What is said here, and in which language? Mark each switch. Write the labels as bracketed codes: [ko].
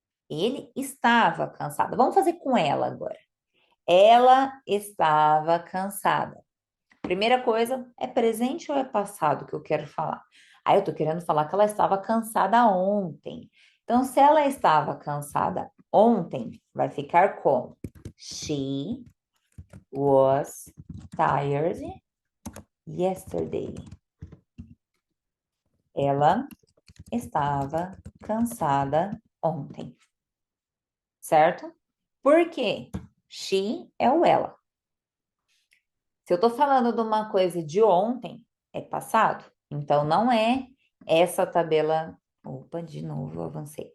[pt] Ele estava cansado. Vamos fazer com ela agora. Ela estava cansada. Primeira coisa, é presente ou é passado que eu quero falar? Aí eu tô querendo falar que ela estava cansada ontem. Então, se ela estava cansada ontem, vai ficar como? [en] She was tired yesterday. [pt] Ela estava cansada ontem. Certo? Por quê? She é o ela. Se eu tô falando de uma coisa de ontem, é passado. Então, não é essa tabela. Opa, de novo, eu avancei.